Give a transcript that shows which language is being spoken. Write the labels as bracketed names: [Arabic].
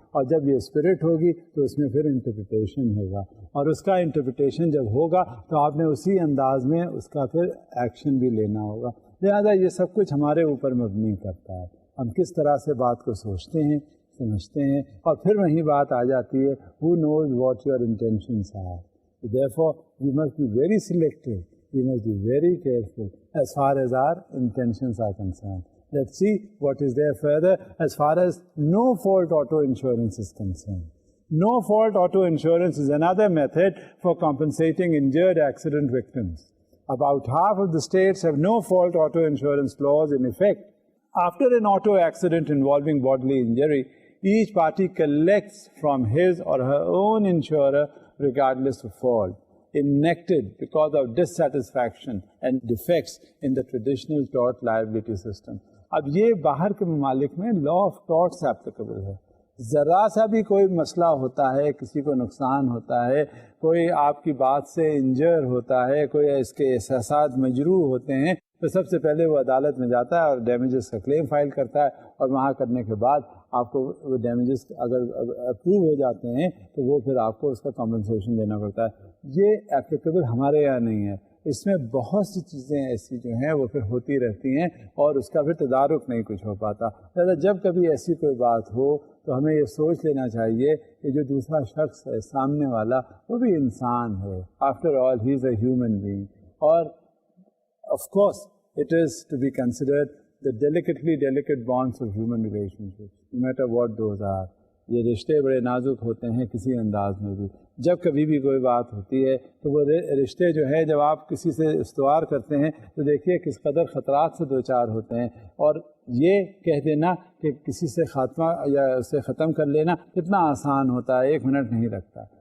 [Urdu] اور جب یہ اسپرٹ ہوگی تو اس میں پھر انٹرپریٹیشن ہوگا، اور اس کا انٹرپریٹیشن جب ہوگا تو آپ نے اسی انداز میں اس کا پھر ایکشن بھی لینا ہوگا. لہٰذا یہ سب کچھ ہمارے اوپر مبنی کرتا ہے، ہم کس طرح سے بات کو سوچتے ہیں، سمجھتے ہیں، اور پھر وہی بات آ جاتی ہے [English] who knows what your intentions are. Therefore we must be very selective, we must be very careful as far as our intentions are concerned. Let's see what is there further as far as no-fault auto insurance is concerned. No-fault auto insurance is another method for compensating injured accident victims. About half of the states have no-fault auto insurance laws in effect. After an auto accident involving bodily injury, each party collects from his or her own insurer regardless of fault, enacted because of dissatisfaction and defects in the traditional tort liability system. [Urdu] اب یہ باہر کے ممالک میں law of ٹارٹس applicable ہے. ذرا سا بھی کوئی مسئلہ ہوتا ہے، کسی کو نقصان ہوتا ہے، کوئی آپ کی بات سے انجر ہوتا ہے، کوئی اس کے احساسات مجروح ہوتے ہیں، تو سب سے پہلے وہ عدالت میں جاتا ہے اور ڈیمیجز کا کلیم فائل کرتا ہے، اور وہاں کرنے کے بعد آپ کو وہ ڈیمیجز اگر اپروو ہو جاتے ہیں تو وہ پھر آپ کو اس کا کمپنسیشن دینا پڑتا ہے. یہ ایپلیکیبل ہمارے یہاں نہیں ہے. اس میں بہت سی چیزیں ایسی جو ہیں وہ پھر ہوتی رہتی ہیں اور اس کا پھر تدارک نہیں کچھ ہو پاتا. لہٰذا جب کبھی ایسی کوئی بات ہو تو ہمیں یہ سوچ لینا چاہیے کہ جو دوسرا شخص ہے سامنے والا وہ بھی انسان ہے. [English] After all he is a human being. [Urdu] اور [English] Of course it is to be considered the delicately delicate bonds of human relationships, no matter what those are. [Urdu] یہ رشتے بڑے نازک ہوتے ہیں کسی انداز میں بھی. جب کبھی بھی کوئی بات ہوتی ہے تو وہ رشتے جو ہے جب آپ کسی سے استوار کرتے ہیں تو دیکھیے کس قدر خطرات سے دوچار ہوتے ہیں. اور یہ کہہ دینا کہ کسی سے خاتمہ یا اسے ختم کر لینا کتنا آسان ہوتا ہے، 1 منٹ نہیں لگتا.